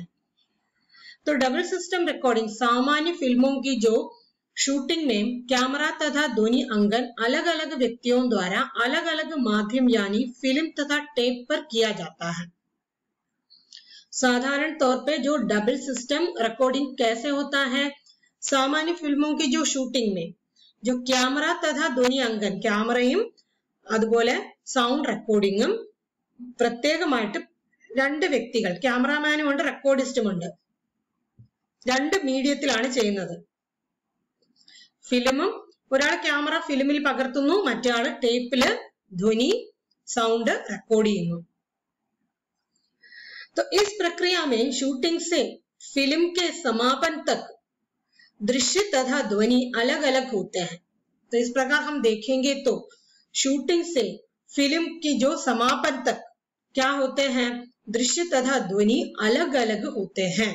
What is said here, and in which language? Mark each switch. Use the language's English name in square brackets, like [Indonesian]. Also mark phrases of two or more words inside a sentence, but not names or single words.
[Hindi] तो [English] double system recording [Hindi] सामान्य फिल्मों की जो शूटिंग में कैमरा तथा ध्वनि अंकन अलग अलग व्यक्तियों द्वारा अलग अलग माध्यम यानी फिल्म तथा टेप पर किया जाता है। साधारण तौर पे जो [English] double system recording [Hindi] कैसे होता है, सामान्य फिल्मों की जो शूटिंग में जो कैमरा तथा ध्वनि अंकन [Malayalam] ക്യാമറയും അതുപോലെ സൗണ്ട് റെക്കോർഡിംഗും പ്രത്യേകമായിട്ട് രണ്ട് വ്യക്തികൾ ക്യാമറാമാനും ഉണ്ട് റെക്കോർഡിസ്റ്റും ഉണ്ട്, രണ്ട് മീഡിയത്തിലാണ് ചെയ്യുന്നത്। ഫിലിമും ഒരാൾ ക്യാമറ ഫിലിമിൽ പകർത്തുന്നു, മറ്റേ टेपिല് ध्वनि [English] sound record [Malayalam] ചെയ്യുന്നു। [Hindi] तो इस प्रक्रिया में शूटिंग से फिल्म के समापन तक दृश्य तथा ध्वनि अलग अलग होते हैं। तो इस प्रकार हम देखेंगे तो शूटिंग से फिल्म की जो समापन तक क्या होते हैं, दृश्य तथा ध्वनि अलग अलग होते हैं।